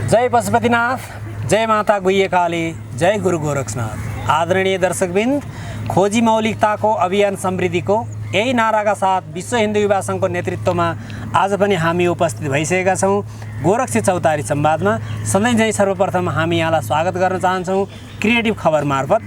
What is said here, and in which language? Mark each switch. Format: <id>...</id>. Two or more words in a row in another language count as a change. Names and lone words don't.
<ne>पशुपतिनाथ, जय माता गुह्य काली, जय गुरु गोरक्षनाथ। आदरणीय दर्शकबिन्द, खोजी मौलिकताको अभियान समृद्धिको यही नाराका साथ विश्व हिन्दू युवा सङ्घको नेतृत्वमा आज पनि हामी उपस्थित भइसकेका छौँ गोरक्षी चौतारी संवादमा। सधैँ चाहिँ सर्वप्रथम हामी यहाँलाई स्वागत गर्न चाहन्छौँ क्रिएटिभ खबर मार्फत।</ne>